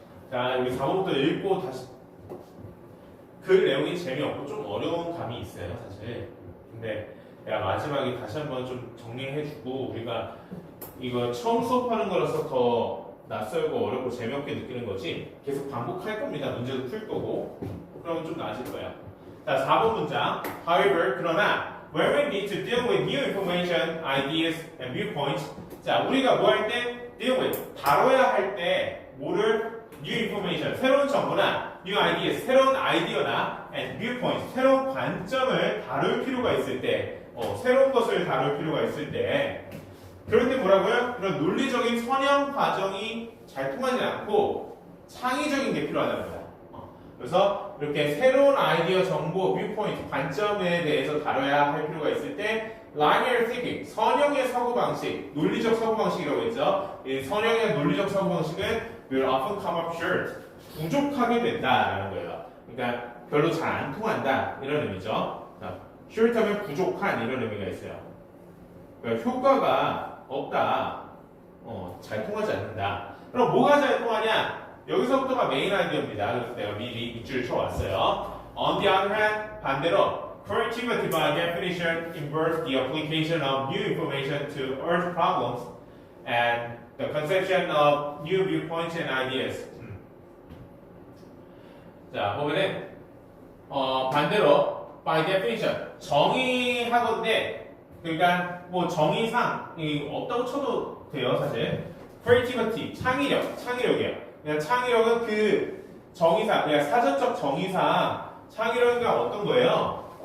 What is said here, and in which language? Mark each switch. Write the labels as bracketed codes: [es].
[ko] 자, 여기 4번부터 읽고 다시. 그 내용이 재미없고 좀 어려운 감이 있어요, 사실. 근데 내가 마지막에 다시 한번 좀 정리해주고, 우리가 이거 처음 수업하는 거라서 더 낯설고 어렵고 재미없게 느끼는 거지, 계속 반복할 겁니다. 문제도 풀 거고. 그러면 좀 나아질 거예요. 자, 4번 문장. [en] However, [ko] 그러나 [en] when we need to deal with new information, ideas, and viewpoints. [ko] 자, 우리가 뭐 할 때? [en] deal with, [ko] 다뤄야 할 때 뭐를? [en] new information, [ko] 새로운 정보나 [en] new ideas, [ko] 새로운 아이디어나 [en] and viewpoints, [ko] 새로운 관점을 다룰 필요가 있을 때, 새로운 것을 다룰 필요가 있을 때, 그런데 뭐라고요? 이런 논리적인 선형 과정이 잘 통하지 않고 창의적인 게 필요하답니다. 그래서 이렇게 새로운 아이디어, 정보, viewpoint, 관점에 대해서 다뤄야 할 필요가 있을 때 linear thinking, 선형의 사고방식, 논리적 사고방식이라고 했죠. 이 선형의 논리적 사고방식은 [en] will often come up short, [ko] 부족하게 된다라는 거예요. 그러니까 별로 잘 안 통한다 이런 의미죠. short 하면 부족한 이런 의미가 있어요. 그러니까 효과가 없다, 잘 통하지 않는다. 그럼 뭐가 잘 통하냐? 여기서부터가 메인 아이디어입니다. 그래서 내가 미리 밑줄 쳐왔어요. [en] On the other hand, [ko] 반대로 [en] creativity by definition involves the application of new information to earth problems and the conception of new viewpoints and ideas. [ko] 자, 보면은 반대로 [en] by definition [ko] 정의하건대, 그러니까 뭐 정의상 없다고 쳐도 돼요, 사실. creativity 창의력이에요. 그냥 창의력은 그 정의상, 그냥 사전적 정의상 창의력이가 어떤 거예요?